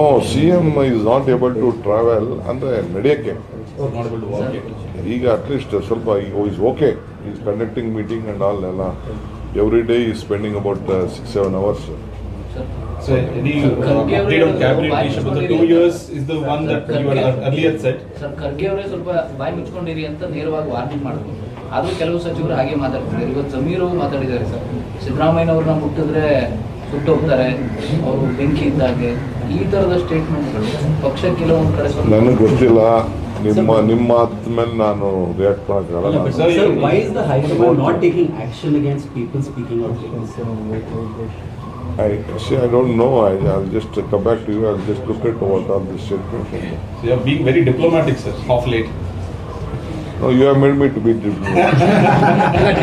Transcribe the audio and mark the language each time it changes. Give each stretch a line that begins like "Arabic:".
English: CM is not able to travel
Kannada: ಅಂದರೆ ನಡೆಯೋಕ್ಕೆ.
English: ಈಗ ಅಟ್ಲೀಸ್ಟ್ ಸ್ವಲ್ಪ is okay, is conducting meeting and all ಎಲ್ಲ. Every day is spending about 6-7 hours. So any update on cabinet issue? The 2 years is the one that you had earlier said.
Kannada: Sir, Kharge ಅವರೇ ಸ್ವಲ್ಪ ಬಾಯಿ ಮುಚ್ಕೊಂಡಿರಿ ಅಂತ ನೇರವಾಗಿ warning ಮಾಡಿದ್ರು. ಆದರೂ ಕೆಲವು ಸಚಿವರು ಹಾಗೆ ಮಾತಾಡ್ತಿದ್ದಾರೆ. ಇವತ್ತು ಜಮೀರು ಮಾತಾಡಿದ್ದಾರೆ ಸರ್, ಸಿದ್ದರಾಮಯ್ಯನವ್ರನ್ನ ಮುಟ್ಟಿದ್ರೆ ಸುಟ್ಟು ಹೋಗ್ತಾರೆ, ಅವರು ಬೆಂಕಿ ಇದ್ದಾಗೆ. ಈ ಥರದ ಸ್ಟೇಟ್ಮೆಂಟ್ಗಳು ಪಕ್ಷ ಕೆಲವೊಂದು ಕಡೆ ನನಗೆ ಗೊತ್ತಿಲ್ಲ. ನಿಮ್ಮ ಮಾತು ಮೇಲೆ ನಾನು ರಿಯಾಕ್ಟ್ ಮಾಡೋಕ್ಕಾಗಲ್ಲ.
English: Sir, why is the High Command not taking action against people speaking out? I don't know. I'll just come back to you. I'll just look at what are the statements. So you are being very diplomatic, sir, of late. No, you have made me to be diplomatic.